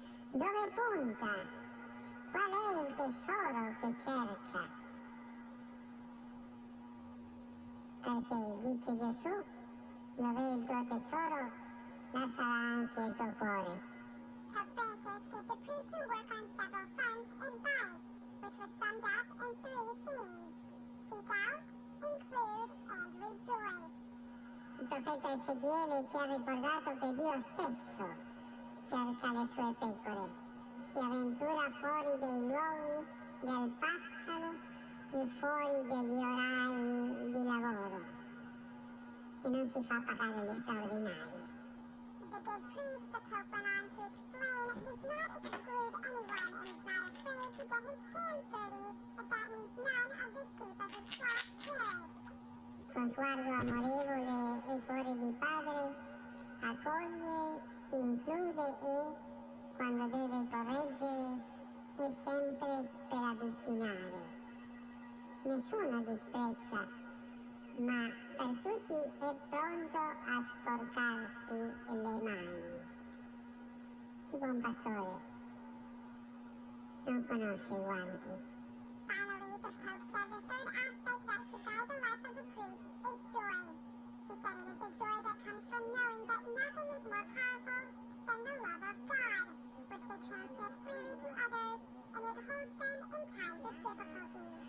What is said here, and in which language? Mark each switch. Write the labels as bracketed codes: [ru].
[it] Dove punta? Qual è il tesoro che cerca? Perché, dice Gesù, dove è il tuo tesoro, là sarà anche il tuo cuore. [en] Pope Francis said the priest who work on several fronts advice, which was summed up in 3 themes: seek out, include, and rejoice. [it] Il profeta Ezechiele ci ha ricordato che Dio stesso cerca le sue pecore, si avventura fuori dei luoghi del pascolo e fuori degli orari di lavoro e non si fa pagare gli straordinari. [en] The good priest, the Pope went on to explain, does not exclude anyone and is not afraid to get his hands dirty if that means none of the sheep of his flock perish. [it] Con sguardo amorevole e cuore di padre, accoglie, include e, quando deve correggere, è sempre per avvicinare. Nessuno disprezza, ma per tutti è pronto a sporcarsi le mani. Il buon pastore non conosce i guanti. [en] Finally, the Pope said the third aspect that should guide the life of the priest is joy. He said it is the joy that comes from knowing that nothing is more powerful than the love of God, which they transmit freely to others, and it holds them in times of difficulty.